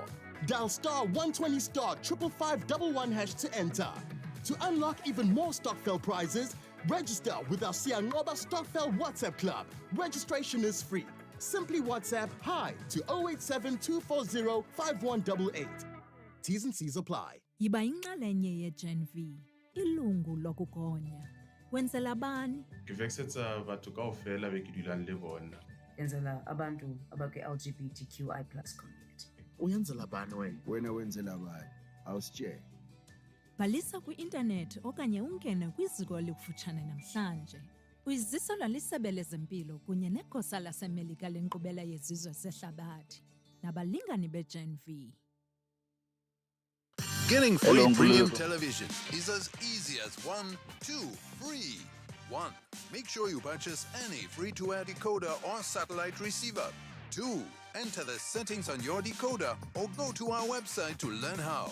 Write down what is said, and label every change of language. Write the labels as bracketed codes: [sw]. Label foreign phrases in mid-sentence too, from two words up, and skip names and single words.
[en] Dial star 120 star 55511 hash to enter. To unlock even more Stockville prizes, register with our Siangoba Stockville WhatsApp Club. Registration is free. Simply WhatsApp hi to 087 240 5188. T's and C's apply. [xh] Yiba inxalenye ye-Gen V, ilungu lokugonya. Wenzela bani? [st] Ngivexetsa batho kaofela be ke dulang le bona. [xh] Enzela abantu abakwi-LGBTQI+ community. Uyenzela bani wena wenzela bani? Awusitshela. Bhalisa kwi-intanethi okanye ungene kwiziko elikufutshane namhlanje. Uyiziselwa liSebe lezeMpilo kunye negosa laseMelika lenkqubela yezizwe zehlabathi nabalingani be-Gen V. [en] Getting free premium television is as easy as 1, 2, 3. 1. Make sure you purchase any free-to-air decoder or satellite receiver. 2. Enter the settings on your decoder or go to our website to learn how.